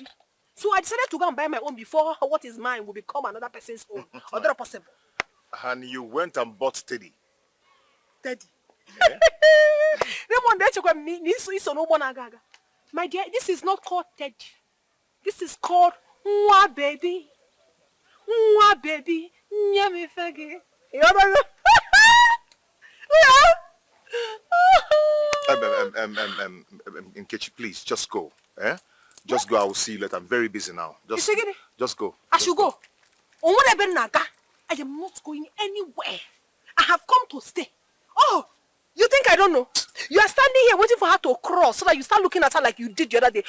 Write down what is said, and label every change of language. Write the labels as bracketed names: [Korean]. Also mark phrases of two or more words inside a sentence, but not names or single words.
[English] So I decided to go and buy my own before what is mine will become another person's own. Or that possible. And you went and bought Teddy. Teddy. Yeah. My dear, this is not called Teddy. This is called Mwa baby. Mwa baby. [Igbo] Nyami fagi. [English] Nkechi, please, just go. Just go. I will see you later. I'm very busy now. Just go. I should go. I am not going anywhere. I have come to stay. Oh, you think I don't know? You are standing here waiting for her to cross so that you start looking at her like you did the other day.